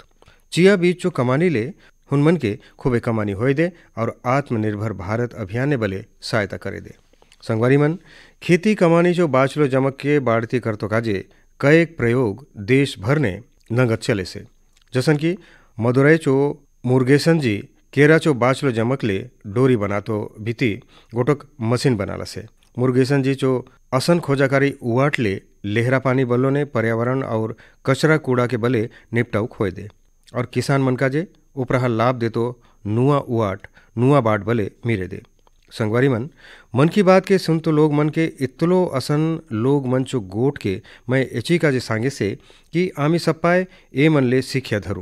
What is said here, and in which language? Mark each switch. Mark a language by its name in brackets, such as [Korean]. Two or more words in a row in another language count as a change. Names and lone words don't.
[Chhattisgarhi] चिया बीज चो कमानी ले हुन मन के खूबे कमानी होय दे और आत्मनिर्भर भारत अभियान ने बले सहायता करे दे। संगवारी मन खेती कमानी चो बाचलो जमक के बाढ़ती करतो काजे कएक प्रयोग देश भर ने नगद चले से। जसन कि मदुरई चो मुर्गेसन जी केरा चो बाचलो जमक ले डोरी बनातो बीती गोटक मशीन बनाला से। मुर्गेसन जी चो असन खोजाकारी उवाट ले लेहरा पानी बल्लो ने पर्यावरण और कचरा कूड़ा के बले निपटाउक होय दे और किसान मन का जे उपराहा लाभ देतो नुआ उवाट नुआ बाट बले मिरे दे। संगवारी मन की बात के सुन तो लोग मन के इतलो असन लोग मन चो गोट के मैं एची का जे सांगे से कि आमी सप्पाय ए मन ले सीख्या धरू।